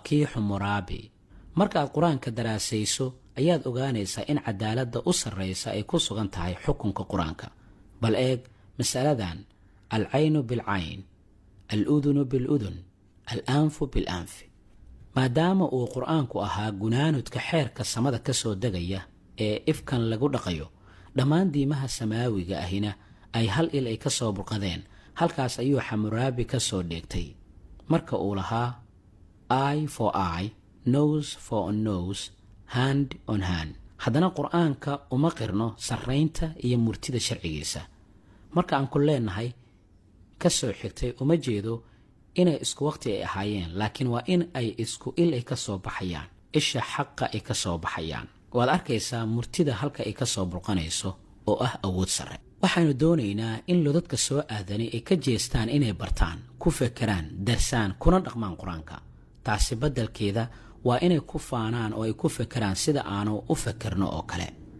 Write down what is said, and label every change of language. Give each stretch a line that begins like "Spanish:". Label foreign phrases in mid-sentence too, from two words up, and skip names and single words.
Somali: kii Xumuraabi markaad quraanka daraasayso ayaad ogaanaysaa in cadaaladda u sarreysa ay ku sugan tahay xukunka quraanka bal eeg mas'aladan
Arabic: العين بالعين الأذن بالأذن الأنف بالأنف
Somali: maadaama uu quraanku ahaa gunaanudka xeerka samada ka soo degaya ee ifkan lagu dhaqayo dhammaan diimaha samaawiga ahina ay hal il ay ka soo burqadeen halkaas ayuu Xumuraabi ka soo dheegtay marka uu lahaa
English: eye for eye nose for nose hand on hand
Somali: haddana quraanka uma qirno sarreynta iyo murtida sharcigiisa marka aan ku leenahay ka soo xigtay uma jeedo inay isku waqti ay ahaayeen laakiin waa in ay isku il ay ka soo baxayaan isha xaqa ay ka soo baxayaan waad arkaysaa murtida halka ay ka soo burqanayso oo ah awood sare waxaanu doonaynaa in lodadka soo aadanay ay ka jeestaan inay bartaan ku fekeraan darsaan kuna dhaqmaan quraanka taasi beddelkeeda waa inay ku faanaan oo ay ku fekeraan sida aanu u fekerno oo kale